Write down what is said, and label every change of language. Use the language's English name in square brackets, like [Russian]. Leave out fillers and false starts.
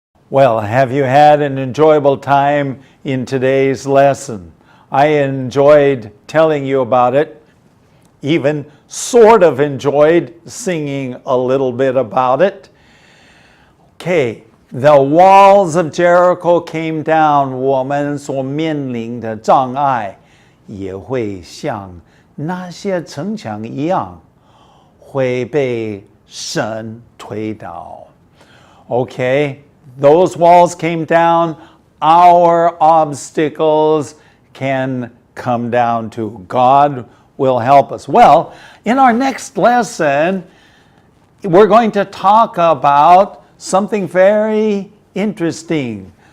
[English] Well, have you had an enjoyable time in today's lesson? I enjoyed telling you about it, even sort of enjoyed singing a little bit about it. Okay, the walls of Jericho came down. [Chinese] 我们所面临的障碍也会像那些城墙一样，会被神推倒。 [English] Okay, those walls came down. Our obstacles can come down too. God will help us. Well, in our next lesson, we're going to talk about something very interesting.